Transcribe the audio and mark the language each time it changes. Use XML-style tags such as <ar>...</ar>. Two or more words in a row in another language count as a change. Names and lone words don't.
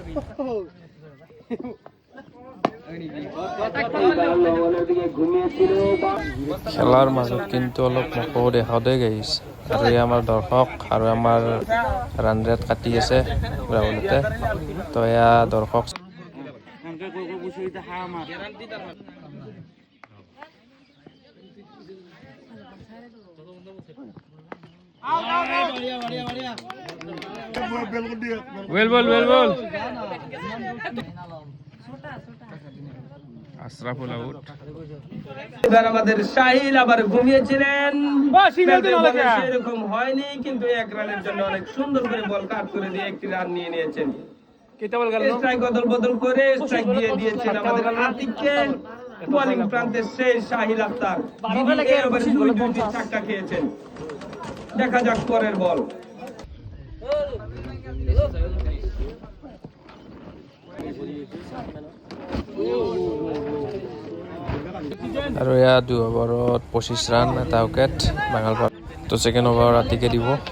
<as>খেলাৰ মাজত কিন্তু অলপ মোকো দেখাওঁতে গাইছে আৰু এই আমাৰ দৰ্শক আৰু আমাৰ</as> <en>run rate</en> <as>কাটি আছে ৰাহুলতে তো এয়া দৰ্শক ওয়েল বল আশরাফুল আউট</as> <bn>এবার আমাদের শাহিল আবার ঘুমিয়েছিলেন সেরকম হয়নি কিন্তু 1 রানের জন্য অনেক সুন্দর করে বল কাট করে দিয়ে একটি রান নিয়ে নিয়েছেন স্ট্রাইক বদল করে স্ট্রাইক দিয়ে দিয়েছেন আমাদের আতিককে বোলিং প্রান্তে শেষ শাহিল আখতার এই ওভারে 2টি ছক্কা খেয়েছেন দেখা যাক পরের বল</bn> <as>আৰু এয়া 2 অভাৰত 25 ৰান এটা উইকেট বাঙালপাৰা তো</as> <en>second over</en> <as>ৰাতিকে দিব</as>